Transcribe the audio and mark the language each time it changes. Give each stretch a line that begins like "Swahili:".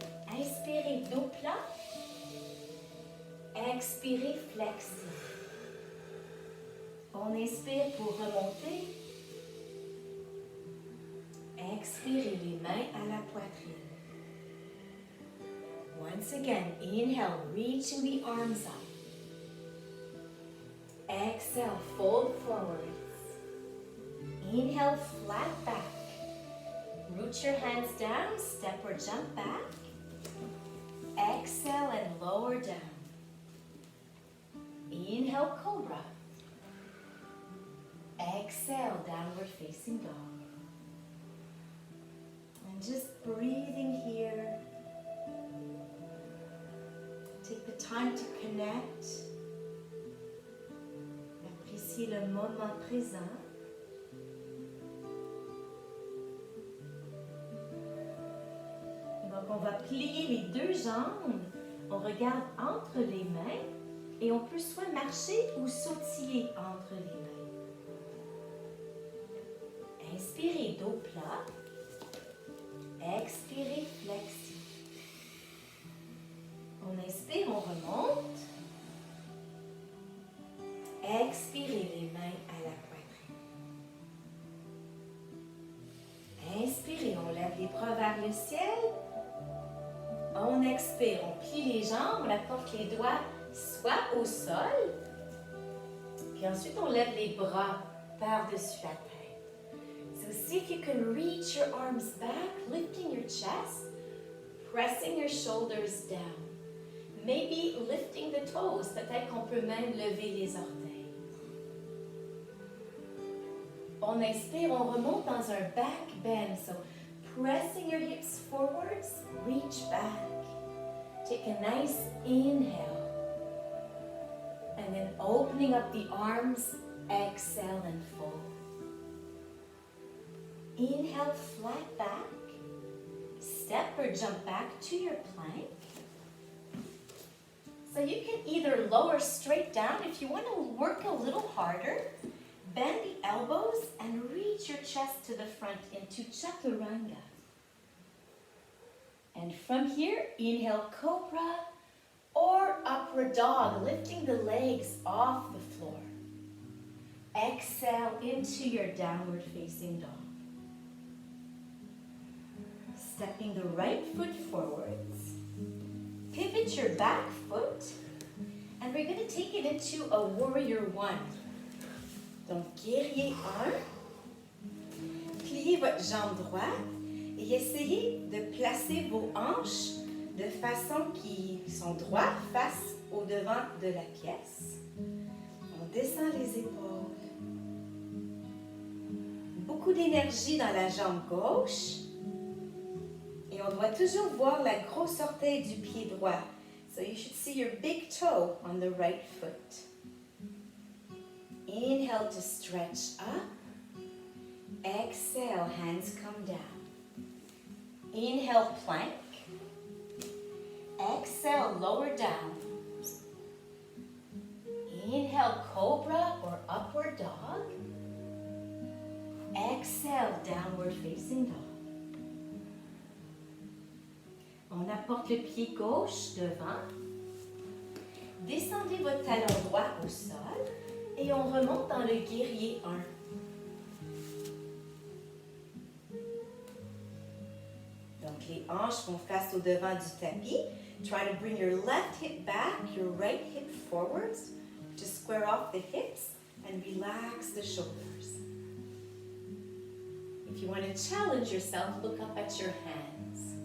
French: Inspirez, dos plat. Expirez, flexez. On inspire pour remonter. Expirez, les mains à la poitrine.
English: Once again, inhale, reaching the arms up. Exhale, fold forwards. Inhale, flat back. Root your hands down, step or jump back. Exhale and lower down. Inhale, cobra. Exhale, downward facing dog. And just breathing here. Take the time to connect.
French: Appréciez le moment présent. Donc, on va plier les deux jambes. On regarde entre les mains et on peut soit marcher ou sautiller entre les mains. Inspirez, dos plat. Expirez, flexez. On inspire, on remonte. Expirez, les mains à la poitrine. Inspirez, on lève les bras vers le ciel. On expire, on plie les jambes, on apporte les doigts soit au sol. Puis ensuite, on lève les bras par-dessus la tête.
English: So see if you can reach your arms back, lifting your chest, pressing your shoulders down. Maybe lifting the toes,
French: peut-être qu'on peut même lever les orteils. On inspire, on remonte dans un back bend.
English: So pressing your hips forwards, reach back. Take a nice inhale. And then opening up the arms, exhale and fold. Inhale, flat back. Step or jump back to your plank. So you can either lower straight down if you want to work a little harder. Bend the elbows and reach your chest to the front into chaturanga. And from here, inhale, cobra or upward dog, lifting the legs off the floor. Exhale into your downward facing dog. Stepping the right foot forwards. Pivot your back foot. And we're going to take it into a warrior one.
French: Donc, guerrier 1. Pliez votre jambe droite et essayez de placer vos hanches de façon qui sont droites face au devant de la pièce. On descend les épaules. Beaucoup d'énergie dans la jambe gauche. Et on doit toujours voir la grosse orteil du pied droit.
English: So you should see your big toe on the right foot. Inhale to stretch up. Exhale, hands come down. Inhale, plank. Exhale, lower down. Inhale, cobra or upward dog. Exhale, downward facing dog.
French: On apporte le pied gauche devant. Descendez votre talon droit au sol et on remonte dans le guerrier 1. Donc les hanches vont face au devant du tapis.
English: Try to bring your left hip back, your right hip forwards. Just square off the hips and relax the shoulders. If you want to challenge yourself, look up at your hands.